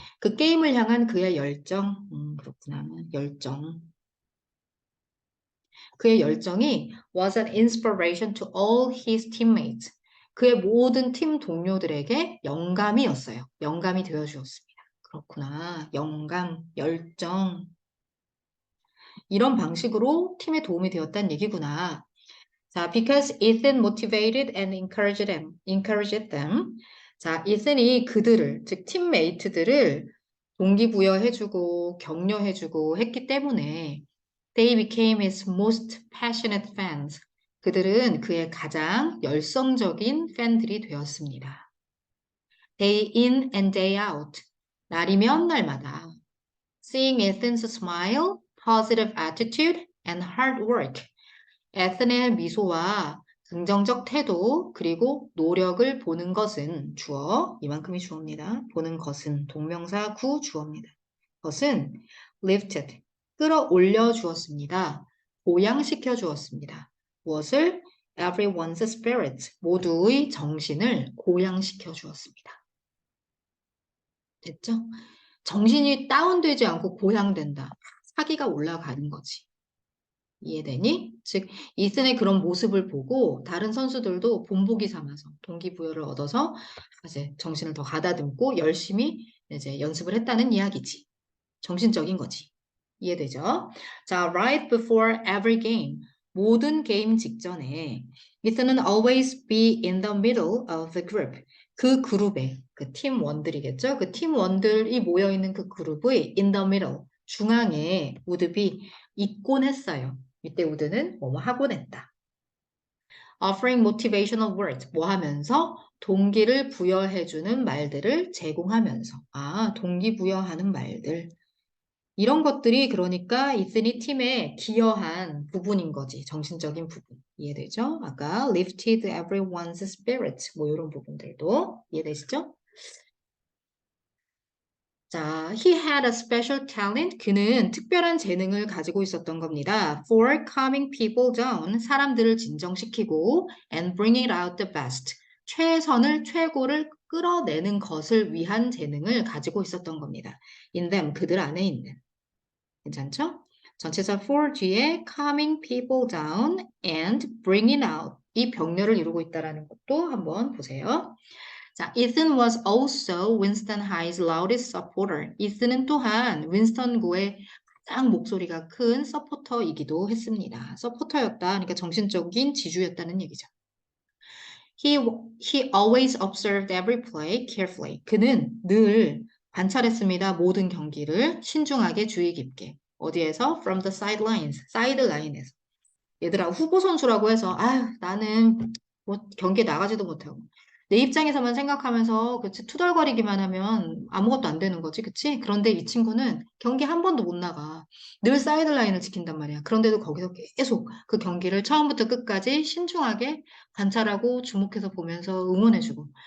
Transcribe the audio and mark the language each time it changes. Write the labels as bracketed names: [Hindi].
[Korean] 그 게임을 향한 그의 열정. 그렇구나. 열정. 그의 열정이 [English] was an inspiration to all his teammates. [Korean] 그의 모든 팀 동료들에게 영감이었어요. 영감이 되어 주었습니다. 그렇구나. 영감, 열정. 이런 방식으로 팀에 도움이 되었다는 얘기구나. [English] 자, because Ethan motivated and encouraged them. [Korean] 자, 이슨이 그들을, 즉 팀메이트들을 동기부여해주고 격려해주고 했기 때문에 [English] they became his most passionate fans. [Korean] 그들은 그의 가장 열성적인 팬들이 되었습니다. [English] Day in and day out. [Korean] 날이면 날마다. [English] Seeing Ethan's smile, positive attitude, and hard work. [Korean] 에스의 미소와 긍정적 태도 그리고 노력을 보는 것은 주어, 이만큼이 주어입니다. 보는 것은 동명사 구 주어입니다. 것은 lifted, 끌어올려 주었습니다. 고양시켜 주었습니다. 무엇을? [English] Everyone's spirit, [Korean] 모두의 정신을 고양시켜 주었습니다. 됐죠? 정신이 다운되지 않고 고양된다. 사기가 올라가는 거지. 이해되니? 즉, 이슨의 그런 모습을 보고 다른 선수들도 본보기 삼아서 동기부여를 얻어서 이제 정신을 더 가다듬고 열심히 이제 연습을 했다는 이야기지. 정신적인 거지. 이해되죠? [English] 자, right before every game. [Korean] 모든 게임 직전에 이슨은 [English] always be in the middle of the group. [Korean] 그 그룹에, 그 팀원들이겠죠? 그 팀원들이 모여있는 그 그룹의 in the middle, 중앙에 would be 있곤 했어요. 이때 would는 뭐뭐 하곤 했다. [English] offering motivational words, [Korean] 뭐 하면서? 동기를 부여해주는 말들을 제공하면서. 아, 동기부여하는 말들. 이런 것들이 그러니까 이슨이 팀에 기여한 부분인 거지. 정신적인 부분. 이해되죠? 아까 [English] lifted everyone's spirit [Korean] 뭐 이런 부분들도 이해되시죠? [English] 자, he had a special talent. [Korean] 그는 특별한 재능을 가지고 있었던 겁니다. [English] For calming people down. [Korean] 사람들을 진정시키고 [English] and bringing out the best. [Korean] 최고를 끌어내는 것을 위한 재능을 가지고 있었던 겁니다. [English] in them, [Korean] 그들 안에 있는. 괜찮죠? 전체사 for 뒤에 [English] calming people down and bringing out [Korean] 이 병렬을 이루고 있다는 것도 한번 보세요. [English] 자, Ethan was also Winston High's loudest supporter. [Korean] 이슨은 또한 윈스턴 고의 가장 목소리가 큰 서포터이기도 했습니다. 서포터였다. 그러니까 정신적인 지주였다는 얘기죠. [English] He always observed every play carefully. [Korean] 그는 늘 관찰했습니다. 모든 경기를 신중하게 주의 깊게. 어디에서? [English] From the sidelines, 사이드라인에서. [Korean] 얘들아, 후보 선수라고 해서, 아유, 나는 뭐 경기에 나가지도 못하고. 내 입장에서만 생각하면서, 그치, 투덜거리기만 하면 아무것도 안 되는 거지, 그치? 그런데 이 친구는 경기 한 번도 못 나가. 늘 사이드라인을 지킨단 말이야. 그런데도 거기서 계속 그 경기를 처음부터 끝까지 신중하게 관찰하고 주목해서 보면서 응원해주고.